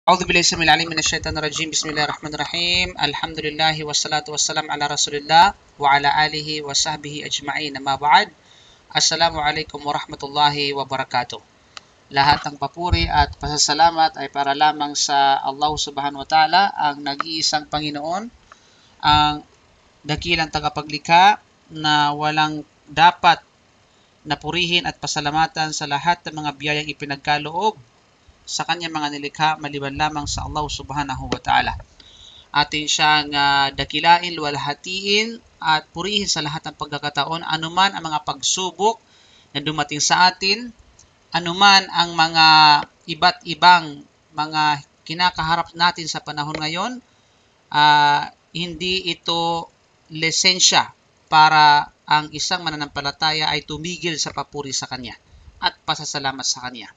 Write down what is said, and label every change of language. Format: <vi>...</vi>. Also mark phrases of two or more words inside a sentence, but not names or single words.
<ar>أعوذ بالله السميع العليم من الشيطان الرجيم. بسم الله الرحمن الرحيم. الحمد لله والصلاة والسلام على رسول الله وعلى آله وصحبه أجمعين. أما بعد, السلام عليكم ورحمة الله وبركاته.</ar> <tl>Lahat ng papuri at pasasalamat ay para lamang sa Allah</tl> <ar>سبحانه وتعالى,</ar> <tl>ang nag-iisang Panginoon, ang dakilang tagapaglikha na walang dapat napurihin at pasalamatan sa lahat ng mga biyayang ipinagkaloob sa kanyang mga nilikha maliban lamang sa Allah</tl> <ar>سبحانه وتعالى.</ar> <tl>Atin siyang dakilain, luwalhatiin at purihin sa lahat ng pagkakataon, anuman ang mga pagsubok na dumating sa atin, anuman ang mga iba't ibang mga kinakaharap natin sa panahon ngayon, hindi ito lisensya para ang isang mananampalataya ay tumigil sa papuri sa Kanya at pasasalamat sa Kanya.</tl>